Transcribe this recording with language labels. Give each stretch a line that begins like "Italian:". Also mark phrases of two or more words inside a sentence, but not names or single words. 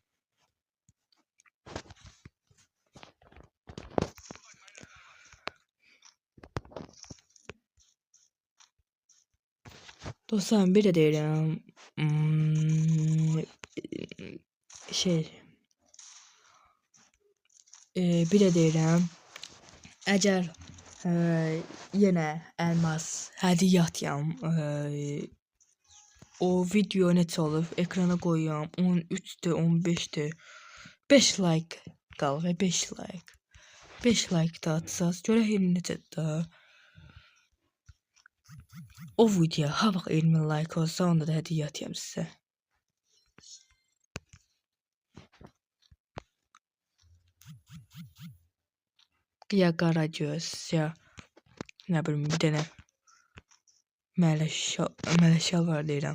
Azerbaijani: Dostlarım bir de deyirəm. Şey. Bir de deyirəm. Əgər yenə elmas hədiyyə atayam. O video neçə olur? Ekrana qoyuram. 13'dür, 15'dir. 5 like qalır, 5 like. 5 like da atsaz. Görək necədir. O video ha bax 20 like olsa onda da hədiyyə atayam sizə. Ya Qaragöz, ya nə bilim bir dənə Mələşal var deyirəm.